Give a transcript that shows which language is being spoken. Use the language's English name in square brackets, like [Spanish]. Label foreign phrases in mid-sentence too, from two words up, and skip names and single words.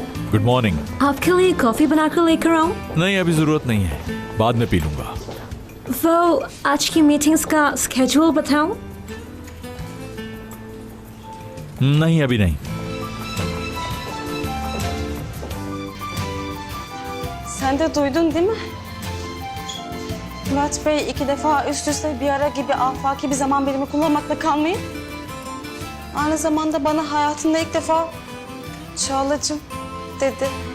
[English] good morning. [Hindi] आपके लिए कॉफी बनाकर लेकर आऊं? नहीं, अभी जरूरत नहीं है, बाद में पी लूंगा। वो आज की मीटिंग्स का स्केड्यूल बताऊं? नहीं, अभी नहीं। [Turkish] Sen de duydun değil mi? Murat Bey 2 defa üst üste bir ara gibi afaki bir zaman birimi kullanmakla kalmayın. Aynı zamanda bana hayatında ilk defa Çağlacığım dedi.